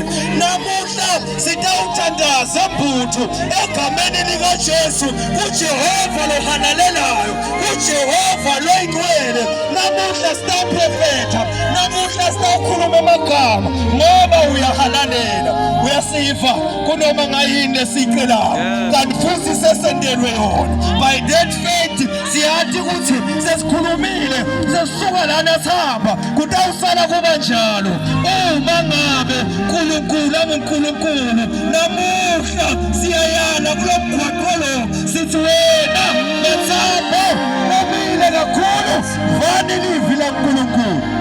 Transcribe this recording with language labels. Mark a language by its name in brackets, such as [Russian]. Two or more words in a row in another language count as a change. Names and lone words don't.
[Swati] Namuhla sitawuthandaza mbutho egameni likaJesu kuJehova lohanalelayo kuJehova loyingcwele. Namuhla sitawuprofetha namuhla sitawukhuluma emagama ngoba uyahalalela uyasiva kunoma ngayini esicelayo kanti futhi sesendelwe yona. [English] By that faith [Swati] siyathi ukuthi sesikhulumile sesisuka lana sihamba kutawusala kuba njalo uma ngabe uNkulunkulu uNkulunkulu. Namuhla siyayala kulomgwaqo lo sithi wena Mthapho nomile kakhulu vani livi laNkulunkulu.